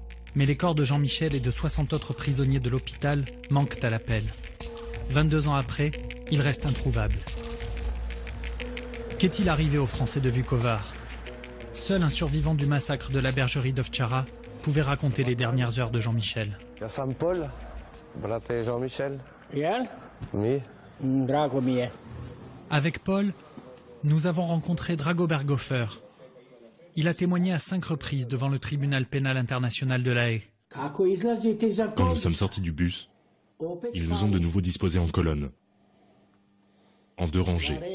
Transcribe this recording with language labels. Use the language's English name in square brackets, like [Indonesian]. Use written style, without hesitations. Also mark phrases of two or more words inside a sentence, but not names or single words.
[French] Mais les corps de Jean-Michel et de 60 autres prisonniers de l'hôpital manquent à l'appel. 22 ans après, ils restent introuvables. Qu'est-il arrivé aux Français de Vukovar? Seul un survivant du massacre de la bergerie d'Ovtchara pouvait raconter les dernières heures de Jean-Michel. [Croatian] Ja sam Paul, brat Jean-Michel. Jel? Mi. Drago mi je. [French] Avec Paul, nous avons rencontré Drago Berghofer. Il a témoigné à 5 reprises devant le tribunal pénal international de La Haye. Quand nous sommes sortis du bus, ils nous ont de nouveau disposés en colonne, en 2 rangées.